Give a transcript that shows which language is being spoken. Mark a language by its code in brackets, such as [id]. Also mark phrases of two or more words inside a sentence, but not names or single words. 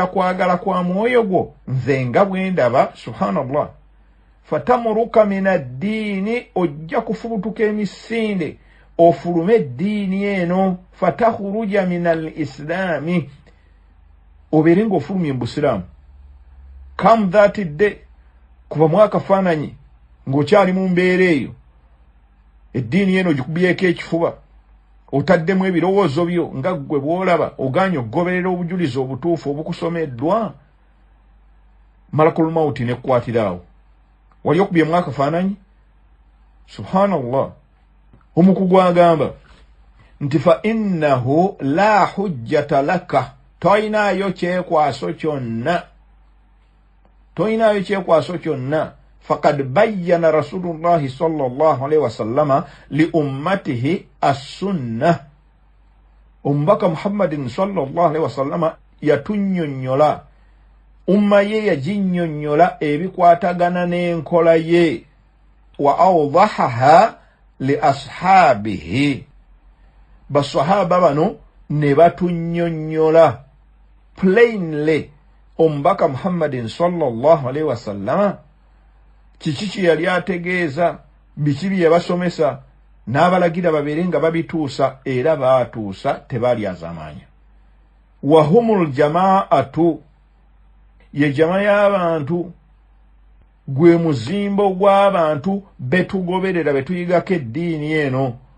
[lg] kwagala kwa mwoyo gwo nze nga bwe ndaba [ar] سبحان الله فتمرق من الدين [lg] ojja kufubutuka emisinde ofulume eddiini eno [ar] فتخرج من الإسلام [lg] obeere ng'ofulumye mu busiraamu [en] come that day [lg] kuba mwakafaananyi ng'okyali mu mbeera eyo eddiini eno gikubyeko ekifuba otaddemu ebirowoozo byo nga ggwe bw'olaba oganye okugoberera obujulizi obutuufu obukusomeddwa [ar] ملك الموت [lg] nekkwatirawo wali okubyemu akafaananyi subhanallah omukugu agamba nti [ar] فإنه لا حجة لك [lg] toyinaayo kyekwaso kyonna [ar] فقد بين رسول الله صلى الله عليه وسلم لأمته السنة [lg] omubaka muhammadin [ar] صلى الله عليه وسلم [lg] yatunnyonnyola umma ye yaginnyonnyola ebikwatagana n'enkola ye [ar] وأوضحها لأصحابه [lg] basahaba bano ne batunnyonnyola plainly omubaka muhammadin [ar] صلى الله عليه وسلم [lg] kiki kye yali ategeeza biki bye yabasomesa n'abalagira babeere nga babituusa era baatuusa tebalyazamanya [ar] وهم الجماعة [lg] ye jama y'abantu gwe muzimbo gw'abantu betugoberera betuyigako eddiini eno